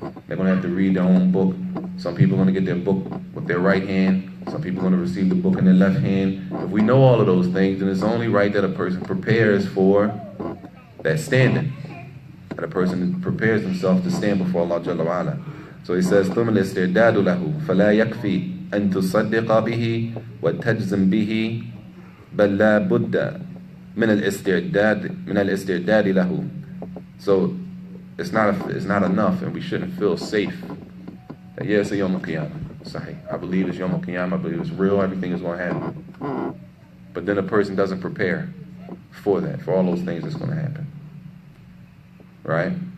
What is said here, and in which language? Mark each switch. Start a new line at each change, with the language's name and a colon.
English: They're going to have to read their own book. Some people are going to get their book with their right hand. Some people are going to receive the book in their left hand. If we know all of those things, then it's only right that a person prepares for that standing. That a person prepares himself to stand before Allah Jalla wa Ala. So he says,
Arabic: ثُمَّ الْإِسْتِعْدَادُ لَهُ فَلَا يَكْفِي أَن تُصَدِّقَ بِهِ وَتَجْزِمْ بِهِ بَلْ لَا بُدَّ مِنَ الْإِسْتِعْدَادِ لَهُ.
English: So it's not enough, and we shouldn't feel safe that, yeah, it's a Yawm al-Qiyamah. Sahih. I believe it's Yawm al-Qiyamah. I believe it's real. Everything is going to happen. But then a person doesn't prepare for that, for all those things that's going to happen. Right?